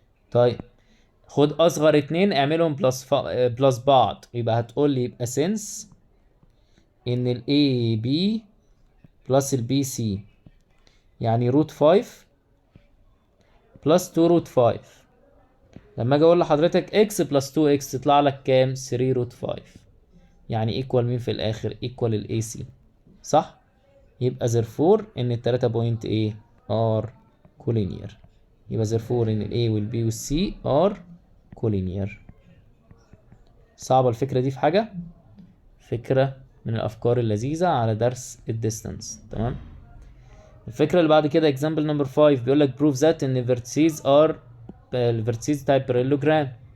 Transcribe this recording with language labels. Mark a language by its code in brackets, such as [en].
[ar] طيب خد اصغر اتنين اعملهم بلس بعض، يبقى هتقول لي يبقى سنس ان ال AB بلس ال BC يعني روت 5 بلس 2 روت 5. لما اجي اقول لحضرتك x بلس 2x تطلع لك كام؟ 3 روت 5. يعني ايكوال مين في الاخر؟ ايكوال ال AC، صح؟ يبقى therefore ان التلاتة بوينت ايه؟ [en] are collinear. [ar] يبقى therefore ان ال A وال B وال C [en] are collinear. [ar] صعبة الفكرة دي في حاجة؟ فكرة من الافكار اللذيذة على درس الديستانس. تمام. الفكرة اللي بعد كده [en] example number 5 [ar] بيقول لك [en] prove that [ar] ان [en] vertices are [ar] الفيرتيسز بتاع الباراليلوجرام.